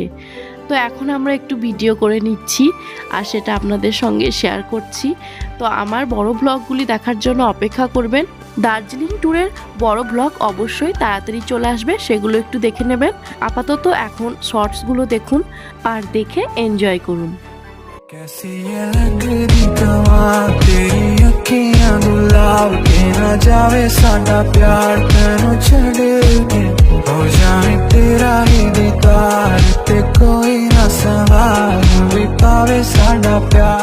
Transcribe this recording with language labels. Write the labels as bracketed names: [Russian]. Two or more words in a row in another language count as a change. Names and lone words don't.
[Bangla] তো এখন আমরা একটু ভিডিও করে নিচ্ছি আর সেটা আপনাদের সঙ্গে শেয়ার করছি। তো আমার বড় ব্লগগুলি দেখার জন্য অপেক্ষা করবেন। দার্জিলিং ট্যুরের বড় ব্লগ অবশ্যই তাড়াতাড়ি চলে আসবে, সেগুলো একটু দেখে নেবেন। আপাতত এখন শর্টসগুলো দেখুন আর দেখে এনজয় করুন। [Punjabi] ਕੈਸੀ ਯੇ ਲਗਦੀ ਕਮਾਲ ਤੇਰੀ ਅੱਖੀਆਂ ਗੁਲਾਬ ਕੇ ਨਾ ਜਾਵੇ ਸਾਡਾ ਪਿਆਰ ਤੈਨੂੰ ਛੱਡ ਕੇ ਹੋ ਜਾਏ ਤੇਰਾ ਹੀ ਦੀਦਾਰ ਤੇ ਕੋਈ ਨਾ ਸਵਾਲ ਭੀ ਪਾਵੇ ਸਾਡਾ ਪਿਆਰ।